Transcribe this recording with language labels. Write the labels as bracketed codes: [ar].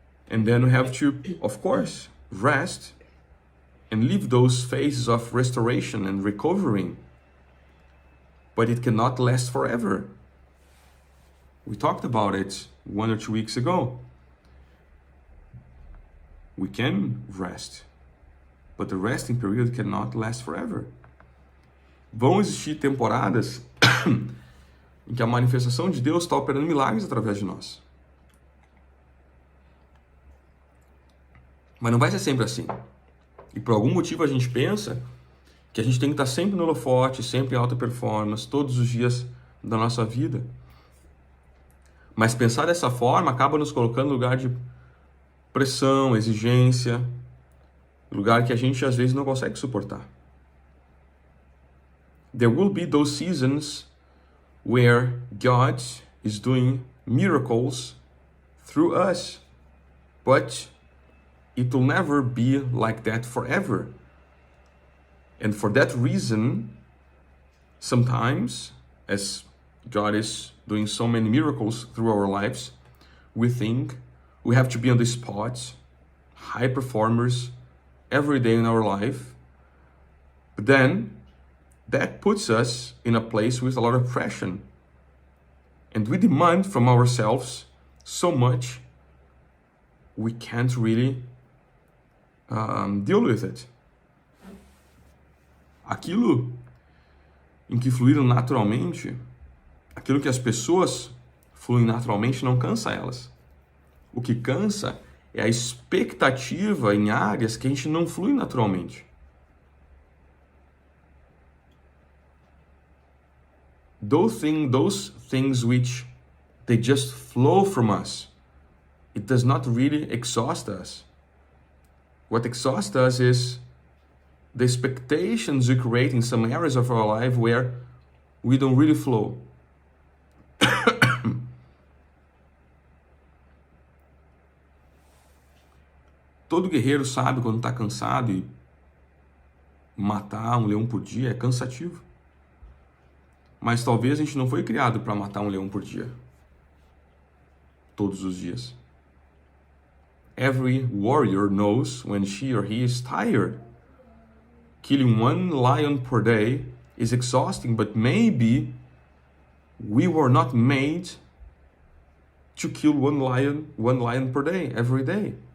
[en] And then we have to, of course, rest and live those phases of restoration and recovering. But it cannot last forever. We talked about it 1 or 2 weeks ago. We can rest, but the resting period cannot last forever. [pt] Vão existir temporadas em que a manifestação de Deus está operando milagres através de nós. Mas não vai ser sempre assim. E por algum motivo a gente pensa que a gente tem que estar sempre no holofote, sempre em alta performance, todos os dias da nossa vida. Mas pensar dessa forma acaba nos colocando no lugar de pressão, exigência, lugar que a gente às vezes não consegue suportar. [en] There will be those seasons where God is doing miracles through us, but it will never be like that forever. And for that reason, sometimes, as God is doing so many miracles through our lives, we think We have to be on the spot, high performers, every day in our life. But then, that puts us in a place with a lot of pressure. And we demand from ourselves so much, we can't really deal with it. [pt] Aquilo em que fluíram naturalmente, aquilo que as pessoas fluem naturalmente não cansa elas. O que cansa é a expectativa em áreas que a gente não flui naturalmente. [en] Those things which they just flow from us, it does not really exhaust us. What exhausts us is the expectations we create in some areas of our life where we don't really flow. [pt] Todo guerreiro sabe quando está cansado e matar um leão por dia é cansativo. Mas talvez a gente não foi criado para matar um leão por dia. Todos os dias. [en] Every warrior knows when she or he is tired. Killing one lion per day is exhausting, but maybe we were not made to kill one lion per day, every day.